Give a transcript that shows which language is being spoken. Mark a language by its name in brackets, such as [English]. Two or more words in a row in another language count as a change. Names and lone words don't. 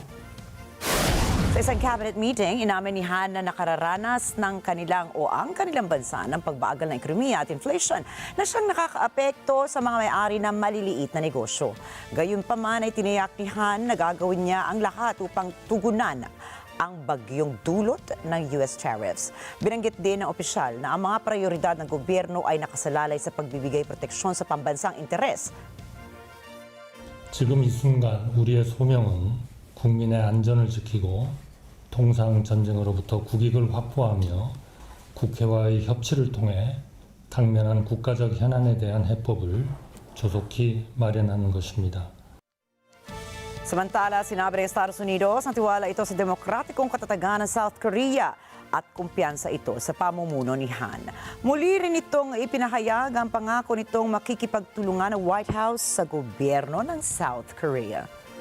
[Filipino] Sa isang cabinet meeting, inamin ni Han na nakararanas ng ang kanilang bansa ng pagbagal ng ekonomiya at inflation na siyang nakakaapekto sa mga may-ari ng maliliit na negosyo. Gayunpaman ay tiniyak ni Han na gagawin niya ang lahat upang tugunan ang bagyong dulot ng US tariffs. Binanggit din ng opisyal na ang mga prioridad ng gobyerno ay nakasalalay sa pagbibigay proteksyon sa pambansang interes. [Korean] 지금 이 순간 우리의 소명은 국민의 안전을 지키고 통상 전쟁으로부터 국익을 확보하며 국회와의 협치를 통해 당면한 국가적 현안에 대한 해법을 조속히 마련하는 것입니다. [Filipino] Samantala, sinabi ng Estados Unidos ang tiwala ito sa demokratikong katatagan ng South Korea at kumpiyansa ito sa pamumuno ni Han. Muli rin itong ipinahayag ang pangako nitong makikipagtulungan ng White House sa gobyerno ng South Korea.